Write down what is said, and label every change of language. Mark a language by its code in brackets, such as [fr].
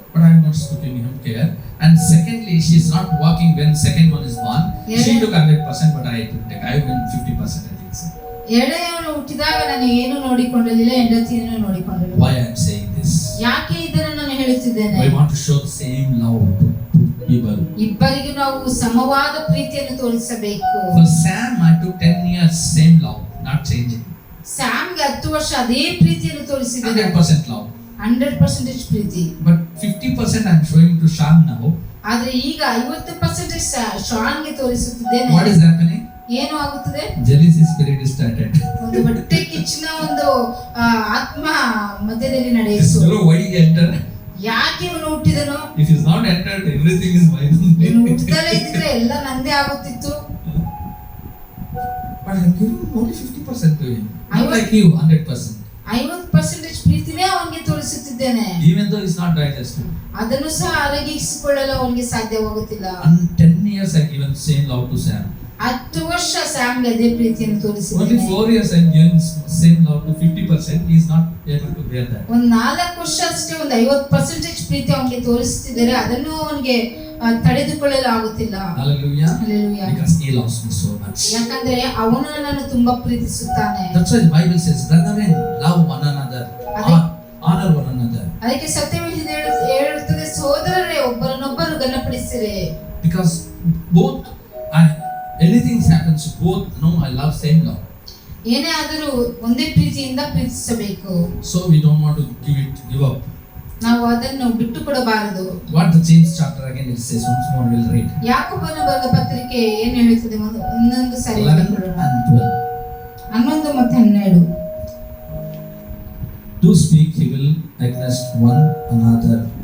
[en] But I'm not taking him care. And secondly, she is not working when second one is born. She took 100%, but I didn't take. I went 50%. I think so. [kn] ಎರಡನೆಯವನು ಹುಟ್ಟಿದಾಗ ನಾನು ಏನು ನೋಡಿಕೊಳ್ಳಲಿಲ್ಲ, ಹೆಂಡತಿಯನ್ನು ನೋಡಿಕೊಂಡಳು. [en] Why I am saying this? [kn] ಯಾಕೆ ಇದನ್ನು ನಾನು ಹೇಳುತ್ತಿದ್ದೇನೆ? [en] I want to show the same love to people. [kn] ಇಬ್ಬರಿಗೂ ನಾವು ಸಮವಾದ ಪ್ರೀತಿಯನ್ನು ತೋರಿಸಬೇಕು. [en] For Sam, I took 10 years same love, not changing. [kn] ಸ್ಯಾಮ್ಗೆ 10 ವರ್ಷ ಅದೇ ಪ್ರೀತಿಯನ್ನು ತೋರಿಸಿದ್ದೇನೆ, [en] 100% love. [kn] 100% Preethi. [en] But 50% I am showing to Shan now. [kn] ಆದ್ರೆ ಈಗ 50% ಶಾನ್ಗೆ ತೋರಿಸುತ್ತಿದ್ದೇನೆ. [en] What is happening? [kn] ಏನು ಆಗುತ್ತದೆ? [en] Jealousy spirit is started. [kn] ಒಂದು ಹೊಟ್ಟೆ ಕಿಚ್ಚಿನ ಒಂದು ಆತ್ಮ ಮಧ್ಯದಲ್ಲಿ ನಡೆಯಿತು. [en] So why he entered? [kn] ಯಾಕೆ ಇವನು ಹುಟ್ಟಿದನು? [en] If he is not entered, everything is mine. [kn] ಇವನು ಹುಟ್ಟದಲ್ಲೇ ಇದ್ರೆ ಎಲ್ಲ ನಂದೇ ಆಗುತ್ತಿತ್ತು. [en] But I am giving only 50% to him. Not like you, 100%. [kn] 50% ಪ್ರೀತಿನೇ ಅವನಿಗೆ ತೋರಿಸುತ್ತಿದ್ದೇನೆ. [en] Even though he is not digested. [kn] ಅದನ್ನು ಸಹ ಅರಗಿಸಿಕೊಳ್ಳಲು ಅವನಿಗೆ ಸಾಧ್ಯವಾಗುತ್ತಿಲ್ಲ. [en] And 10 years I given same love to Sam. [kn] 10 ವರ್ಷ ಸ್ಯಾಮ್ಗೆ ಅದೇ ಪ್ರೀತಿಯನ್ನು ತೋರಿಸಿದ್ದೇನೆ. [en] Only 4 years I given same love to 50%. He is not able to bear that. [kn] ಒಂದು 4 ವರ್ಷ ಅಷ್ಟೇ ಒಂದು 50% ಪ್ರೀತಿ ಅವನಿಗೆ ತೋರಿಸುತ್ತಿದ್ದಾರೆ, ಅದನ್ನು ಅವನಿಗೆ ತಡೆದುಕೊಳ್ಳಲು ಆಗುತ್ತಿಲ್ಲ. [en] Hallelujah. Hallelujah. Because he loves me so much. [kn] ಯಾಕಂದ್ರೆ ಅವನು ನನ್ನನ್ನು ತುಂಬಾ ಪ್ರೀತಿಸುತ್ತಾನೆ. [en] That's why the Bible says, brethren, love one another, honor one another. [kn] ಅದಕ್ಕೆ ಸತ್ಯವೇದ ಹೇಳುತ್ತದೆ, ಸಹೋದರರೇ ಒಬ್ಬರನ್ನೊಬ್ಬರು ಘನಪಡಿಸಿರಿ. [en] Because both anything happens, both know I love same love. [kn] ಏನೇ ಆದರೂ ಒಂದೇ ಪ್ರೀತಿಯಿಂದ ಪ್ರೀತಿಸಬೇಕು. [en] So we don't want to give up. [kn] ನಾವು ಅದನ್ನು ಬಿಟ್ಟು ಕೊಡಬಾರದು. [en] What the James chapter again it says, once more we'll read. [kn] ಯಾಕೋಬನ ಬರೆದ ಪತ್ರಿಕೆ ಏನು ಹೇಳುತ್ತದೆ ಇನ್ನೊಂದು ಸಾರಿ [en] 11 and 12. [kn] 11 ಮತ್ತು 12. [en] Do speak evil against one another.